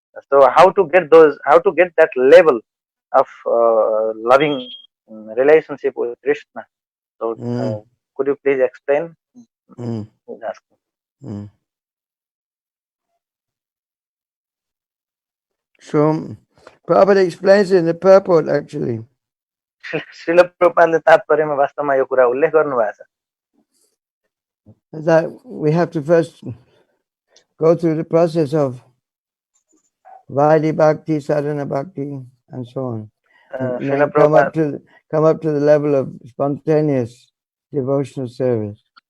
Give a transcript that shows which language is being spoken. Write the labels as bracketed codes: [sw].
[en] So how to get that level of loving relationship with Krishna? So could you please explain? He's asking. So Prabhupada explains it in the purport actually. [ne] Srila Prabhupada तात्पर्यमा वास्तवमा यो कुरा उल्लेख गर्नुभएको छ [en] that we have to first go through the process of Vaidhi Bhakti, Sadhana Bhakti, and so on. And then come up to the level of spontaneous devotional service.